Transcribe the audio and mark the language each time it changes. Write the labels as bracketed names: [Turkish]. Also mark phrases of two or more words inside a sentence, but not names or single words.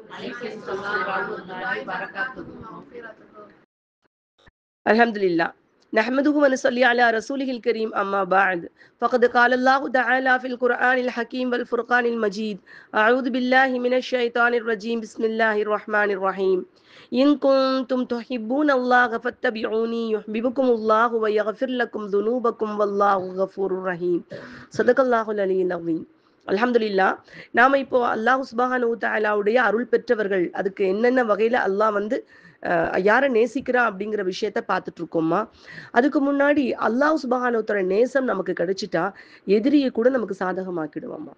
[Arabic] الحمد لله نحمده ونصلي على رسوله الكريم أما بعد فقد قال الله تعالى في القرآن الحكيم والفرقان المجيد أعوذ بالله من الشيطان الرجيم بسم الله الرحمن الرحيم إن كنتم تحبون الله فاتبعوني يحببكم الله ويغفر لكم ذنوبكم والله غفور رحيم صدق الله العلي العظيم. [Tamil] அல்ஹம்துலில்லா. நாம இப்போ [Arabic] الله سبحانه [Tamil] தஆலாவுடைய அருள் பெற்றவர்கள், அதுக்கு என்னென்ன வகையில அல்லாஹ் வந்து யாரை நேசிக்கிறா அப்படிங்கிற விஷயத்த பார்த்துட்டு இருக்கோமா. அதுக்கு முன்னாடி [Arabic] الله سبحانه تعالى [Tamil] நேசம் நமக்கு கிடைச்சிட்டா எதிரியை கூட நமக்கு சாதகமாக்கிடுவாமா.